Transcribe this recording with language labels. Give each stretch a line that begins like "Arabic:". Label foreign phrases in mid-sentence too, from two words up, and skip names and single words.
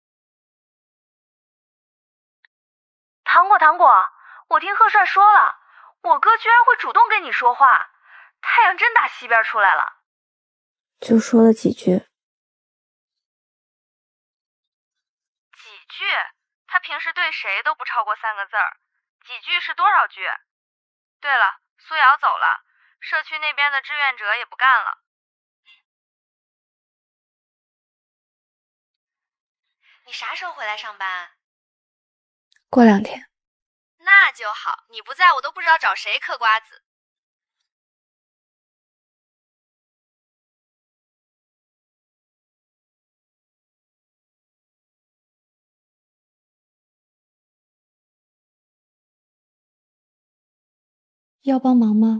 Chinese: 糖果，我聽賀帥說了， 我哥居然会主动跟你说话，太陽真打西邊出來了。就說了幾句。幾句？他平時對誰都不超過3個字兒，幾句是多少句？對了，蘇瑤走了，社區那邊的志願者也不幹了。你啥時候回來上班？過2天。那就好，你不在我都不知道找誰嗑瓜子。要幫忙嗎？